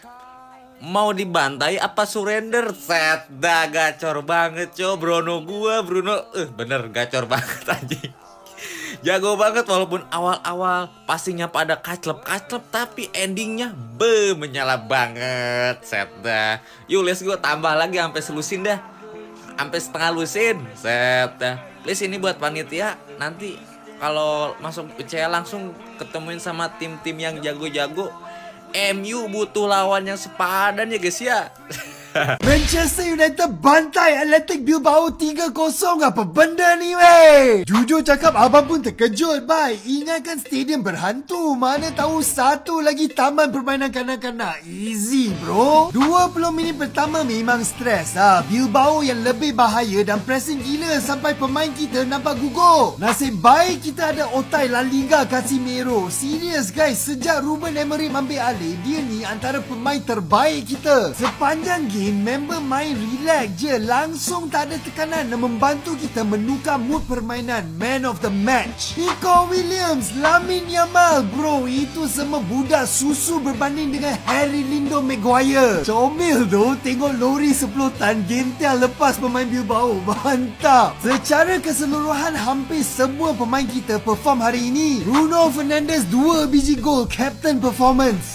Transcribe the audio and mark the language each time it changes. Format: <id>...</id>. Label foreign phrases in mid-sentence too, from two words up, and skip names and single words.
<id>Mau dibantai apa surrender? Set dah, gacor banget Bruno bener gacor banget anjing. Jago banget walaupun awal-awal pastinya pada kaclep tapi endingnya menyala banget. Set dah. Yuk</id> <en>let's go,</en> <id>tambah lagi sampai selusin dah. Sampai setengah lusin. Set dah. Please ini buat panitia, nanti kalau masuk UCL langsung ketemuin sama tim-tim yang jago-jago. MU butuh lawan yang sepadan ya guys ya.</id> <ms>Manchester United bantai Athletic Bilbao 3-0. Apa benda ni weh? Jujur cakap abang pun terkejut bai. Ingatkan stadium berhantu, mana tahu satu lagi taman permainan kanak-kanak.</ms> <en>Easy bro.</en> <ms>20 minit pertama memang stres Bilbao yang lebih bahaya dan pressing gila sampai pemain kita nampak gugur. Nasib baik kita ada otai La Liga Casemiro. Serius guys, sejak Ruben Amorim ambil alih, dia ni antara pemain terbaik kita. Sepanjang game member main relax je, langsung tak ada tekanan dan membantu kita menukar mood permainan.</ms> <en>Man of the match Nico Williams,</en> <ms>Lamine Yamal, bro, itu semua budak susu berbanding dengan Harry Lindo Maguire. Comel tu tengok lori 10 tan gentel lepas pemain Bilbao. Mantap. Secara keseluruhan hampir semua pemain kita perform hari ini. Bruno Fernandes 2 biji gol,</ms> <en>captain performance.</en>